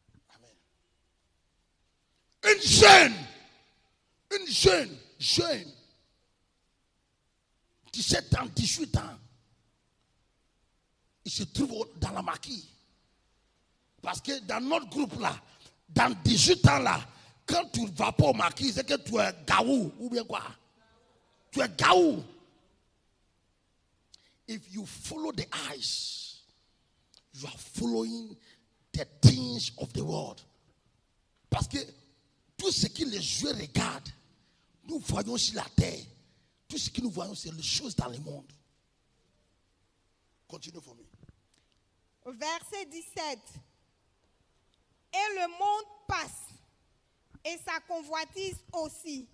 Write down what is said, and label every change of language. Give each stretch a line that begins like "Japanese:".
French: Amen. Une jeune, 17 ans, 18 ans, il se trouve dans la maquille. Parce que dans notre groupe là, dans 18 ans là, quand tu ne vas pas au maquis, c'est que tu es gaou ou bien quoi? Tu es gaou.
English: If you follow the eyes, you are following the things of the world.
French: Parce que tout ce que les yeux regardent, nous voyons sur la terre. Tout ce que nous voyons, c'est les choses dans le monde. Continue pour moi. Verset 17. Et le monde passe, et sa convoitise aussi.